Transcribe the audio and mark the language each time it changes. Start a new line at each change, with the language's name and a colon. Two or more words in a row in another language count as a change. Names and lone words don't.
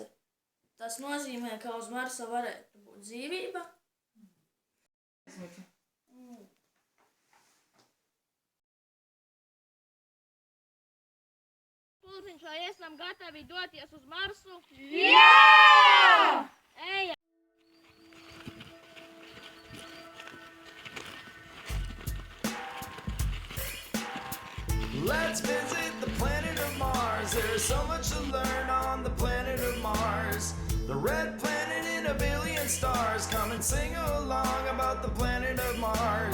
Latvian: Tas nozīmē, ka uz Marsa varētu būt dzīvība? Pulciņš, vai esam gatavi doties uz Marsu? Jā! Ejam!
English: Let's visit the planet of Mars. There's so much to learn on the planet of Mars. The red planet in a billion stars. Come and sing along about the planet of Mars.